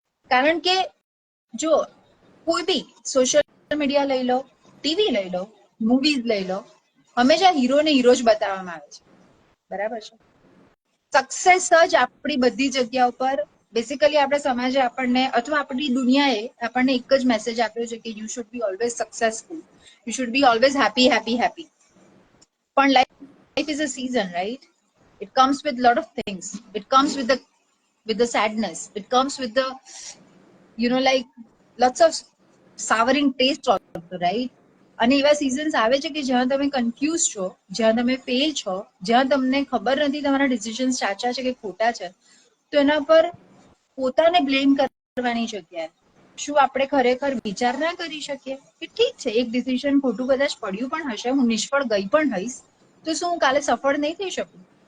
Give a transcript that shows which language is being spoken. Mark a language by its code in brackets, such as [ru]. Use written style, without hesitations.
[gu] કારણ કે જો કોઈ બી સોશિયલ મીડિયા લઈ લો, ટીવી લઈ લો, મૂવીઝ લઈ લો, હંમેશા હીરોને હીરો જ બતાવવામાં આવે છે, બરાબર છે? સક્સેસ જ આપણી બધી જગ્યા ઉપર બેસિકલી આપણા સમાજે આપણને અથવા આપણી દુનિયાએ આપણને એક જ મેસેજ આપ્યો છે કે [en] you should be always successful, you should be always happy happy [gu] happy. [en] પણ life is a season, right? It comes with lot of things. It comes with the sadness. It comes with the like lots of souring taste also, right? [gu] અને એવા seasons આવે છે કે જ્યાં તમે confuse છો, જ્યાં તમે ફેલ છો, જ્યાં તમને ખબર નથી તમારા ડિસિઝન્સ સાચા છે કે ખોટા છે, તો એના પર પોતાને બ્લેમ કરવાની જગ્યાએ શું આપણે ખરેખર વિચાર ના કરી શકીએ કે ઠીક છે, એક ડિસિઝન ખોટું કદાચ પડ્યું પણ હશે, હું નિષ્ફળ ગઈ પણ હઈશ, તો શું હું કાલે સફળ નહીં થઈ શકું?